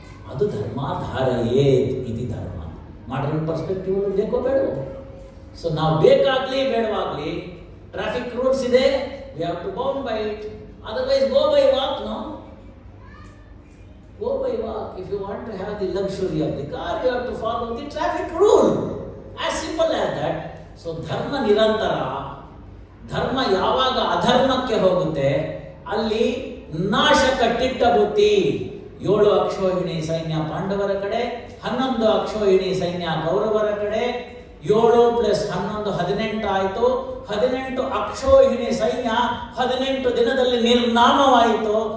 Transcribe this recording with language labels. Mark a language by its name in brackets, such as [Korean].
[Kannada] ಅದು ಧರ್ಮಾಧಾರಯೇ ಇದು ಧರ್ಮ. ಮಾಡರ್ನ್ ಪರ್ಸ್ಪೆಕ್ಟಿವ್ ಬೇಕೋ ಬೇಡವೋ? ಸೊ ನಾವು ಬೇಕಾಗ್ಲಿ ಬೇಡವಾಗ್ಲಿ ಟ್ರಾಫಿಕ್ ರೂಲ್ಸ್ ಇದೆ, [English] We have to bound by it. Otherwise go by walk, no, go by walk. If you want to have the luxury of the car, you have to follow the traffic rule. As simple as that. So [Kannada] ಧರ್ಮ ನಿರಂತರ. ಧರ್ಮ ಯಾವಾಗ ಅಧರ್ಮಕ್ಕೆ ಹೋಗುತ್ತೆ ಅಲ್ಲಿ ನಾಶ ಕಟ್ಟಿಟ್ಟ ಬುತ್ತಿ. 7 ಅಕ್ಷೋಹಿಣಿ ಸೈನ್ಯ ಪಾಂಡವರ ಕಡೆ, 11 ಅಕ್ಷೋಹಿಣಿ ಸೈನ್ಯ ಕೌರವರ ಕಡೆ. 7 + 11 18 ಆಯಿತು. 18 ಅಕ್ಷೋಹಿಣಿ ಸೈನ್ಯ 18 ದಿನದಲ್ಲಿ ನಿರ್ನಾಮವಾಯಿತು.